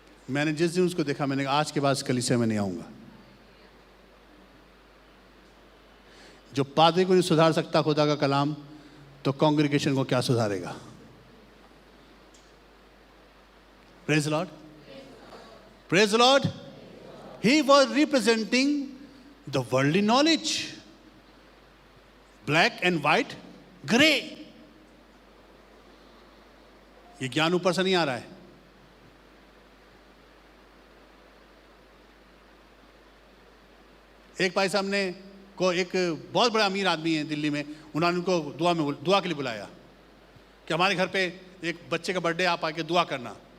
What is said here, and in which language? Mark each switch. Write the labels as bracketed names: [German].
[Hindi] मैंने जिस दिन उसको देखा, मैंने कहा आज के बाद कलीसिया में नहीं आऊंगा। जो पादरी को नहीं सुधार सकता खुदा का कलाम, तो कांग्रीगेशन को क्या सुधारेगा। [English] Praise Lord, praise Lord. He was representing the worldly knowledge, black and white, gray. [Hindi] ये ज्ञान ऊपर से नहीं आ रहा है। एक भाई साहब ने को, एक बहुत बड़ा अमीर आदमी है दिल्ली में, उन्होंने उनको दुआ के लिए बुलाया कि हमारे घर पे एक बच्चे का बर्थडे, आप आके दुआ करना।